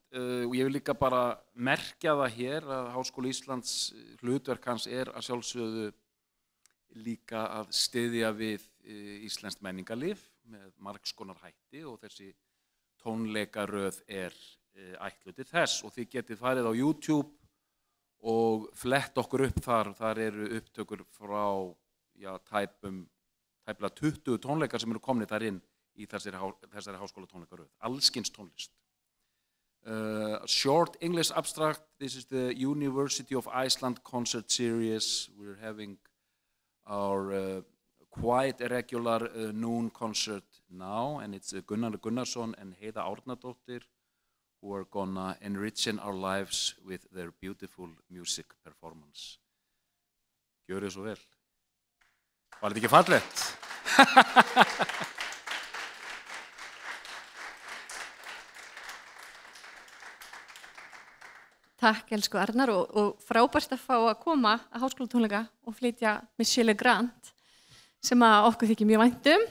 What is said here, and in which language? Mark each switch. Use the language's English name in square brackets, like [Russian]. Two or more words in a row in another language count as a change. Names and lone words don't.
[Icelandic] Og ég vil líka bara merkja það hér að Háskóli Íslands hlutverk hans að sjálfsögðu líka að styðja við íslenskt menningarlíf með margs konar hætti og þessi tónleikaröð ætluð til þess og þið getið farið á YouTube og flett okkur upp þar eru upptökur frá tæplega 20 tónleikar sem eru komnir þar inn í þessari háskólatónleikaröð, allskyns tónlist. [English] Short English abstract, this is the University of Iceland concert series. We're having our quite irregular noon concert now, and it's Gunnar Gunnarsson and Heiða Árnadóttir who are gonna enrichen our lives with their beautiful music performance. [Icelandic] Gjörið svo vel. Var þetta ekki fallegt? Takk, elsku Arnar, og frábært að fá að koma að háskólatónleika og flytja Michel Legrand sem að okkur þykir mjög vænt um.